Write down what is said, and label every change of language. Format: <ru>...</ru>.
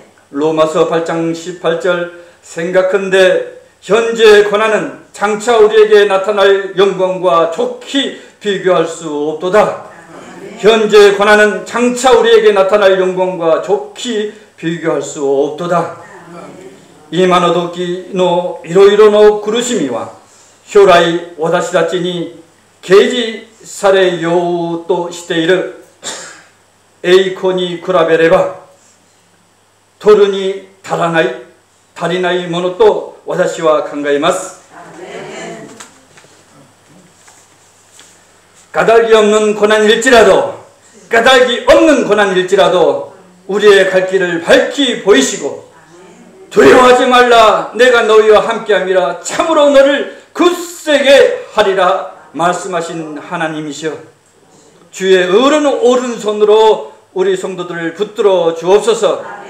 <ko>로마서 8장 18절 생각한데 현재의 고난은 장차 우리에게 나타날 영광과 좋게 비교할 수 없도다. 현재의 고난은 장차 우리에게 나타날 영광과 좋게 비교할 수 없도다.</ko> <ja>今の時のいろいろの苦しみは将来私たちに掲示されようとしている栄光に比べれば取るに足りないものと私は考えます。</ja> <ko>까닭이 없는 고난일지라도, 까닭이 없는 고난일지라도 우리의 갈 길을 밝히 보이시고, 두려워하지 말라, 내가 너희와 함께함이라, 참으로 너를 굳세게 하리라 말씀하신 하나님이시여, 주의 오른손으로 우리 성도들을 붙들어 주옵소서.</ko>